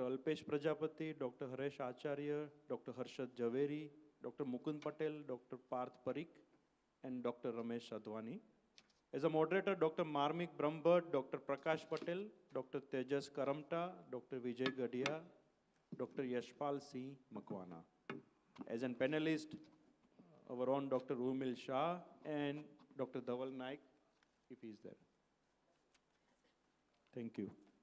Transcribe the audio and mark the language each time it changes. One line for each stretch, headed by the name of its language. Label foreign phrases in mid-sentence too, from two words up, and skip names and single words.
English: Alpesh Prajapati, Dr. Haresh Acharya, Dr. Harshad Javeri, Dr. Mukund Patel, Dr. Parth Parikh, and Dr. Ramesh Advani. As a moderator, Dr. Marmik Brahmbhatt, Dr. Prakash Patel, Dr. Tejas Karamta, Dr. Vijay Gadia, Dr. Yashpal C. Makwana. As a panelist, our own Dr. Urmil Shah and Dr. Dhaval Naik, if he is there. Thank you.